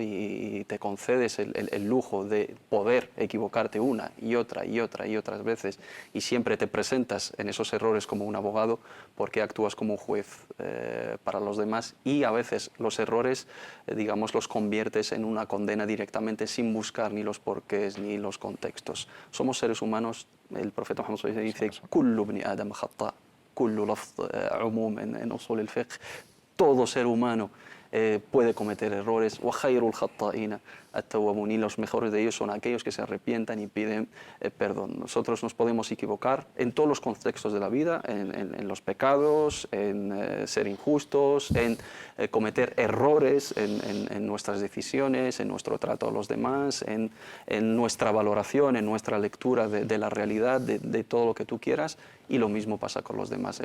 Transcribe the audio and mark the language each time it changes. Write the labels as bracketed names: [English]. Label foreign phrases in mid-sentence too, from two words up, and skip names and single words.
[Spanish] y te concedes el lujo de poder equivocarte una y otra y otras veces y siempre te presentas en esos errores como un abogado porque actúas como un juez para los demás y a veces los errores, digamos, los conviertes en una condena directamente sin buscar ni los porqués ni los contextos. Somos seres humanos, el profeta Muhammad dice [Arabic] «كل بني آدم خطاء», «كل لفظ عموم» [Spanish] en [Arabic] أصول الفقه, [Spanish] todo ser humano puede cometer errores, y los mejores de ellos son aquellos que se arrepientan y piden perdón. Nosotros nos podemos equivocar en todos los contextos de la vida, en los pecados, en ser injustos, en cometer errores en nuestras decisiones, en nuestro trato a los demás, en nuestra valoración, en nuestra lectura de la realidad, de todo lo que tú quieras, y lo mismo pasa con los demás.